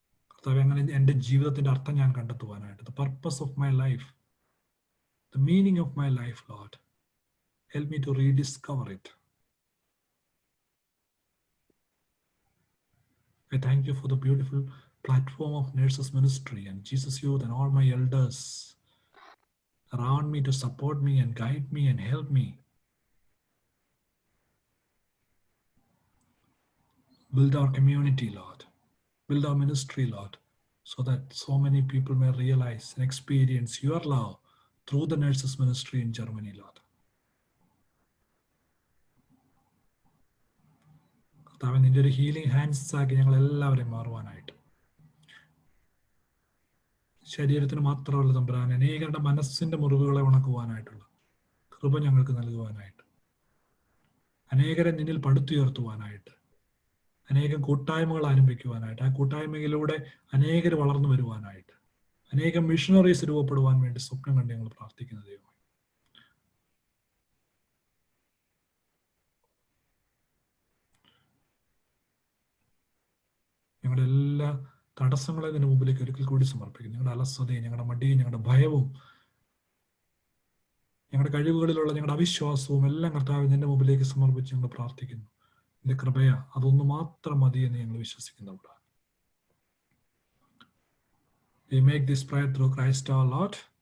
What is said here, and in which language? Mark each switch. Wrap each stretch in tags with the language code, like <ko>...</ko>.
<ml>കർത്താവേ, അങ്ങനെ എൻ്റെ ജീവിതത്തിന്റെ അർത്ഥം ഞാൻ കണ്ടെത്തുവാനായിട്ട്,</ml> <en>The purpose of my life, the meaning of my life, Lord, help me to rediscover it. I thank you for the beautiful platform of Nurses Ministry and Jesus Youth and all my elders around me to support me and guide me and help me build our community, Lord, build our ministry, Lord, so that so many people may realize and experience your love through the Nurses Ministry in Germany, Lord.</en> <ml>കർത്താവേ, നിന്റെ ഒരു healing hands ആക്കി ഞങ്ങൾ എല്ലാവരെയും മാറുവാനായിട്ട്, ശരീരത്തിന് മാത്രമല്ല തമ്പുരാൻ, അനേകരുടെ മനസ്സിന്റെ മുറിവുകളെ ഉണക്കുവാനായിട്ടുള്ള കൃപ ഞങ്ങൾക്ക് നൽകുവാനായിട്ട്, അനേകരെ നിന്നിൽ പടുത്തുയർത്തുവാനായിട്ട്, അനേകം കൂട്ടായ്മകൾ ആരംഭിക്കുവാനായിട്ട്, ആ കൂട്ടായ്മയിലൂടെ അനേകർ വളർന്നു വരുവാനായിട്ട്, അനേകം മിഷണറീസ് രൂപപ്പെടുവാൻ വേണ്ടി സ്വപ്നം കണ്ട് ഞങ്ങൾ പ്രാർത്ഥിക്കുന്ന ദൈവം. ഞങ്ങളുടെ എല്ലാ തടസ്സങ്ങളെ ഇതിന് മുമ്പിലേക്ക് ഒരിക്കൽ കൂടി സമർപ്പിക്കുന്നു. ഞങ്ങളുടെ അലസതയും ഞങ്ങളുടെ മടിയും ഞങ്ങളുടെ ഭയവും ഞങ്ങളുടെ കഴിവുകളിലുള്ള ഞങ്ങളുടെ അവിശ്വാസവും എല്ലാം കർത്താവ് നിന്റെ മുമ്പിലേക്ക് സമർപ്പിച്ച് ഞങ്ങൾ പ്രാർത്ഥിക്കുന്നു. നിന്റെ കൃപയ അതൊന്നു മാത്രം മതി എന്ന് ഞങ്ങൾ വിശ്വസിക്കുന്നവരാണ്.</ml> <en>We make this prayer through Christ our Lord.</en>